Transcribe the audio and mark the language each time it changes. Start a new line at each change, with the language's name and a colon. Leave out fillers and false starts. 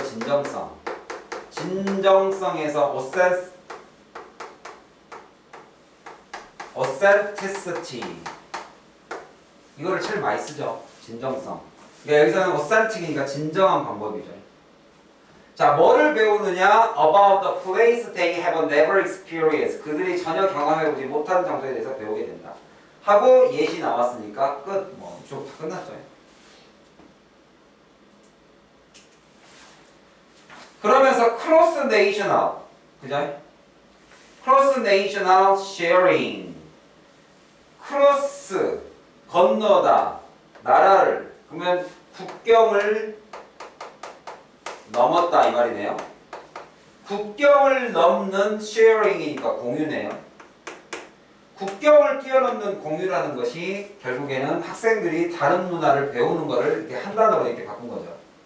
Korean: 진정성. 진정성에서 authenticity. 이거를 제일 많이 쓰죠. 진정성. 그러니까 여기서는 authentic이니까 진정한 방법이죠. 자, 뭐를 배우느냐?
English: About the place they have never experienced.
Korean: 그들이 전혀 경험해보지 못한 장소에 대해서 배우게 된다. 하고 예시 나왔으니까 끝. 이쪽 다 끝났죠. 그러면서
English: cross national,
Korean: 그죠?
English: cross national sharing.
Korean: cross 건너다 나라를 그러면 국경을 넘었다 이 말이네요. 국경을 넘는 sharing이니까 공유네요. 국경을 뛰어넘는 공유라는 것이 결국에는 학생들이 다른 문화를 배우는 것을 이렇게 한 단어로 이렇게 바꾼 거죠.